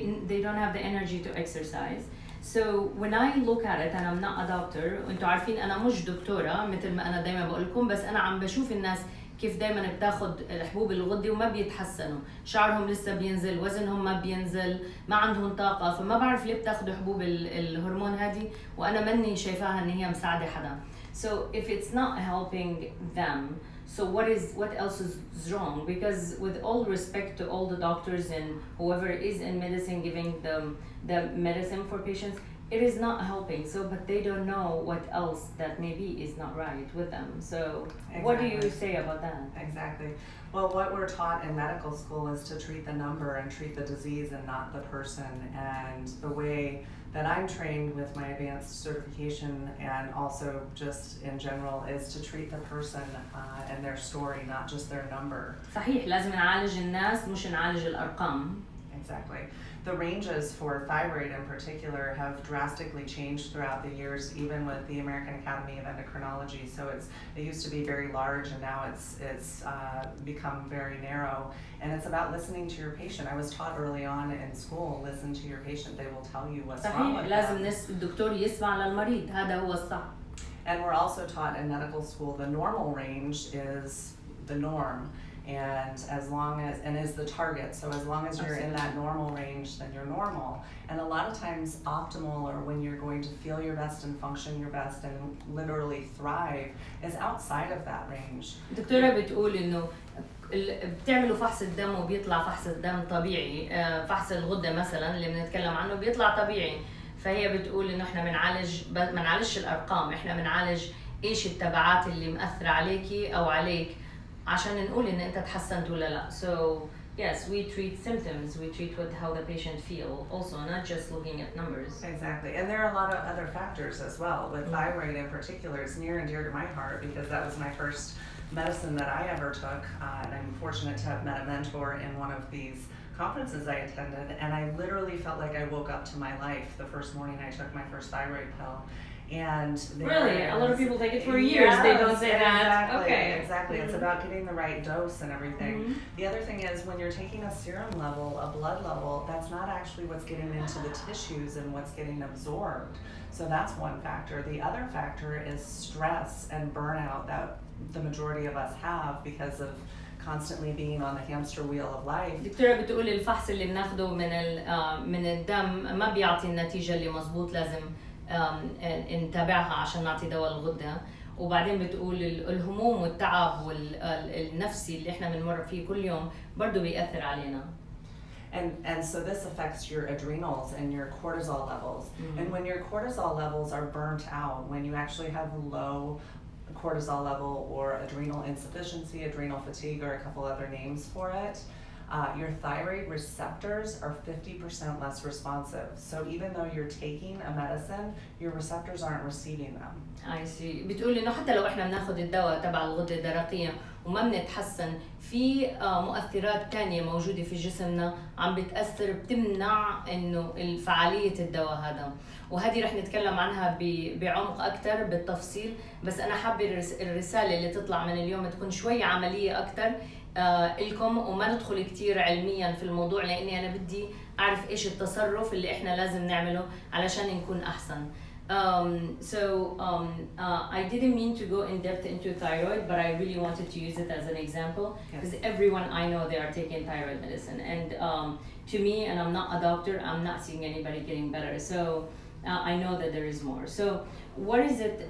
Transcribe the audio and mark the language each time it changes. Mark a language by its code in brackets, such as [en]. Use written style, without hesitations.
[en] They don't have the energy to exercise. So when I look at it, and I'm not a doctor, [ar] انتوا عارفين انا مش دكتورة مثل ما انا دايما بقول لكم، بس انا عم بشوف الناس كيف دايما بتاخد الحبوب الغدة وما بيتحسنوا، شعرهم لسه بينزل، وزنهم ما بينزل، ما عندهم طاقة، فما بعرف ليه بتاخدوا حبوب الهرمون هذه وانا ماني شايفاها ان هي مساعدة حدا. [en] So if it's not helping them, so what else is wrong? Because with all respect to all the doctors and whoever is in medicine giving the medicine for patients, it is not helping. So, but they don't know what else that maybe is not right with them. So, exactly. What do you say about that? Exactly. Well, what we're taught in medical school is to treat the number and treat the disease and not the person. And the way that I'm trained with my advanced certification and also just in general is to treat the person and their story, not just their number. [ar] صحيح، لازم نعالج الناس مش نعالج الأرقام. [en] Exactly. The ranges for thyroid in particular have drastically changed throughout the years, even with the American Academy of Endocrinology. So it used to be very large, and now it's become very narrow. And it's about listening to your patient. I was taught early on in school, listen to your patient. They will tell you what's wrong with them. [ar] لازم الدكتور يسمع للمريض، هذا هو الصح. [en] And we're also taught in medical school the normal range is the norm. And as long as, and is the target. So as long as you're in that normal range, then you're normal. And a lot of times optimal, or when you're going to feel your best and function your best and literally thrive, is outside of that range. [ar] الدكتورة بتقول إنه بتعملوا فحص الدم وبيطلع فحص الدم طبيعي، فحص الغدة مثلا اللي بنتكلم عنه بيطلع طبيعي. فهي بتقول إنه إحنا ما بنعالجش الأرقام، إحنا بنعالج إيش التبعات اللي مأثرة عليكي أو عليك، عشان نقول إن أنت تحسنت ولا لا. [en] So yes, we treat symptoms, we treat how the patient feel, also not just looking at numbers. Exactly, and there are a lot of other factors as well. With thyroid in particular, it's near and dear to my heart because that was my first medicine that I ever took, and I'm fortunate to have met a mentor in one of these conferences I attended, and I literally felt like I woke up to my life the first morning I took my first thyroid pill. And really, a lot of people take it for years. Yes, they don't say that. Okay, exactly. It's about getting the right dose and everything. The other thing is when you're taking a serum level, a blood level, that's not actually what's getting into the tissues and what's getting absorbed. So that's one factor. The other factor is stress and burnout that the majority of us have because of constantly being on the hamster wheel of life. [ar] دكتورة بتقول الفحص اللي بناخده من الدم ما بيعطي النتيجة اللي مزبوط، لازم نتابعها عشان نعطي دواء الغدة. وبعدين بتقول الهموم والتعب والنفسي اللي احنا بنمر فيه كل يوم برضو بيأثر علينا. [en] And so this affects your adrenals and your cortisol levels. And when your cortisol levels are burnt out, when you actually have low cortisol level or adrenal insufficiency, adrenal fatigue, or a couple other names for it, your thyroid receptors are 50% less responsive. So even though you're taking a medicine, your receptors aren't receiving them. I see. [ar] بتقول إنه حتى لو إحنا بناخد الدواء تبع الغدة الدرقية وما بنتحسن، في مؤثرات تانية موجودة في جسمنا عم بتأثر بتمنع إنه فعالية الدواء هذا. وهذه رح نتكلم عنها بعمق أكتر بالتفصيل، بس أنا حابة الرسالة اللي تطلع من اليوم تكون شوية عملية أكتر لكم وما ندخل كتير علميا في الموضوع، لأني أنا بدي أعرف إيش التصرف اللي إحنا لازم نعمله علشان نكون أحسن. [en] I didn't mean to go in depth into thyroid, but I really wanted to use it as an example because everyone I know they are taking thyroid medicine, and to me, and I'm not a doctor, I'm not seeing anybody getting better. So I know that there is more. So what is it?